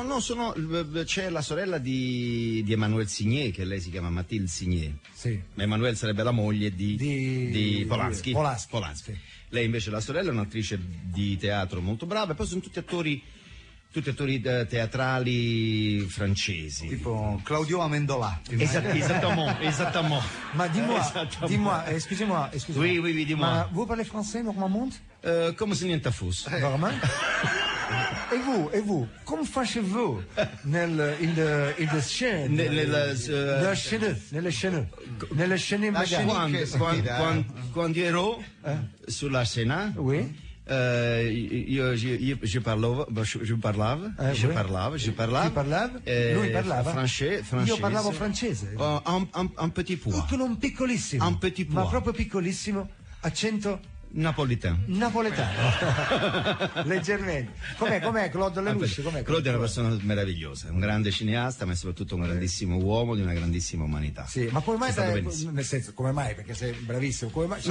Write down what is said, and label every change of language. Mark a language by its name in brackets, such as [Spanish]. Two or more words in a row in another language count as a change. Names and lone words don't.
[Italian] No, c'è la sorella di Emmanuelle Signé, che lei si chiama Mathilde Signé. Sì. Emmanuelle sarebbe la moglie di Polanski. Sì. Lei invece la sorella è un'attrice di teatro molto brava, e poi sono tutti attori teatrali francesi, tipo Claudio Amendola. [French] Exactement. Ma dis-moi, excusez-moi. Oui, dis-moi. Ma vous parlez français normalement? [Italian] Come se niente fosse. Vraiment? E vous, come facevate nelle scene? Nelle scene quando ero sulla scena? Oui. Je parlava. Lui parlava? Francese. Io parlavo francese. [French] Un petit peu. [Italian] Non piccolissimo. [French] Un petit peu. [Italian] Ma proprio piccolissimo. Accento napoletano. Leggermente. Com'è Claude Lelouch? Claude è una persona meravigliosa, un grande cineasta, ma è soprattutto un grandissimo uomo di una grandissima umanità. Sì, ma come mai nel senso, come mai? Perché sei bravissimo, come mai?